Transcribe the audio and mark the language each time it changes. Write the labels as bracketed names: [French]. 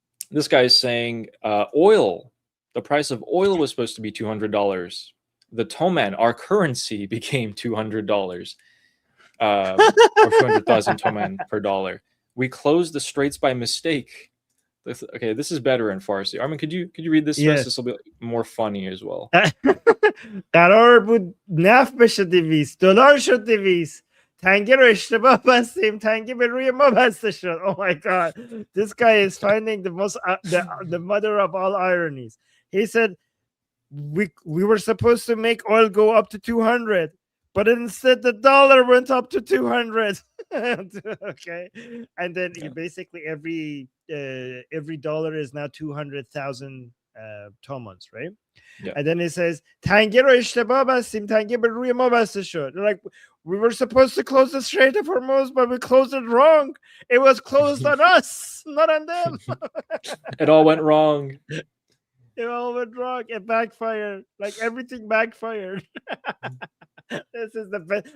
[English] This guy is saying oil. The price of oil was supposed to be $200. The Toman, our currency, became $200. Or 200,000 Toman per dollar. We closed the straits by mistake. Okay, this is better in Farsi. Armin, could you read this? Yes. This will be more funny as well. [Persian] قرار بود نفت بشه 200 دلار شد 200 تنگه رو اشتباه بستیم تنگه به روی ما بسته شد. [English] Oh my god, this guy is finding the most the mother of all ironies. He said we were supposed to make oil go up to 200, but instead the dollar went up to 200. Okay, and then basically every dollar is now 200,000 tomans, right? Yeah. And then it says [Persian] تنگه رو اشتباه بستیم تنگه به روی ما بسته شد. [English] Like, we were supposed to close the Strait of Hormuz, but we closed it wrong. It was closed on us, not on them. It all went wrong. It all went wrong. It backfired. Like, everything backfired. This is the best.